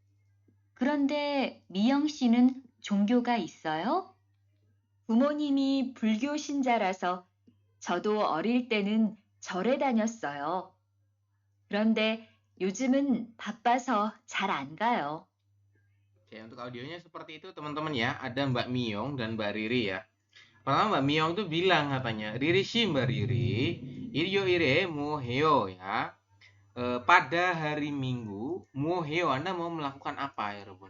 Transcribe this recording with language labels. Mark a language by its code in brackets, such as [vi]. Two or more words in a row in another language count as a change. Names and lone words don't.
[ko] 그런데 미영 씨는 종교가 있어요? 부모님이 불교 신자라서 저도 어릴 때는 절에 다녔어요. 그런데 요즘은 바빠서 잘 안 가요. [id] Oke, untuk audionya seperti itu teman-teman ya. Ada Mbak Miyong dan Mbak Riri ya. Pertama Mbak Miyong tuh bilang katanya, Riri sih Mbak Riri, [ko] 일요 일에 뭐해 [id] ya. Pada hari Minggu, muheo Anda mau melakukan apa ya Robun?